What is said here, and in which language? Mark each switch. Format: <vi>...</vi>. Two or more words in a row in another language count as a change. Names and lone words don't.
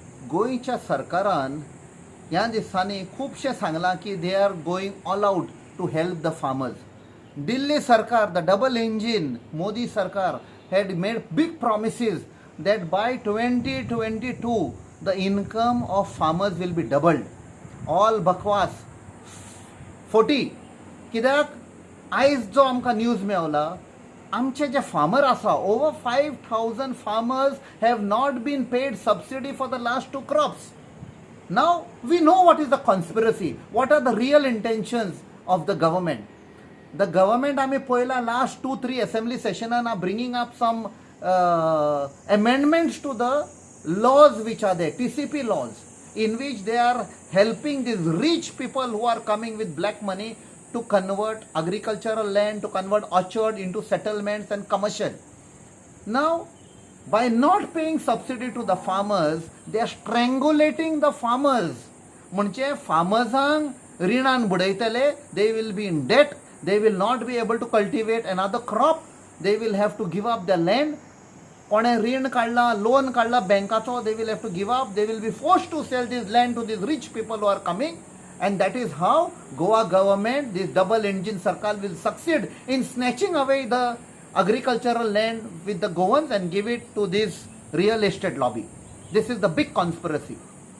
<kok>गोयच्या सरकारान ह्या दिसांनी खुबशे सांगलां की</kok> <en>they are going all out to help the farmers. दिल्ली सरकार, the double engine मोदी सरकार had made big promises that by 2022 the income of farmers will be doubled. All बकवास 40.</en> <kok>कित्याक आयज जो आमकां न्यूज मेवला, आमचे जे फार्मर आसा,</kok> <en>over 5,000 farmers have not been paid subsidy for the last 2 crops. Now we know what is the conspiracy, what are the real intentions of the government. The government,</en> <kok>आमी पळयला</kok> <en>last 2-3 assembly sessionan are bringing up some amendments to the laws which are there, TCP laws, in which they are helping these rich people who are coming with black money to convert agricultural land, to convert orchard into settlements and commercial. Now, by not paying subsidy to the farmers, they are strangulating the farmers.</en> <kok>म्हणजे फार्मर्सांक रिणान बुडयतले,</kok> <en>they will be in debt, they will not be able to cultivate another crop, they will have to give up their land.</en> <kok>कोणे रीण काढला, लोन काढला बँकाचो,</kok> <en>they will have to give up, they will be forced to sell this land to these rich people who are coming. And that is how Goa government, this double engine Sarkar, will succeed in snatching away the agricultural land with the Goans and give it to this real estate lobby. This is the big conspiracy.</en>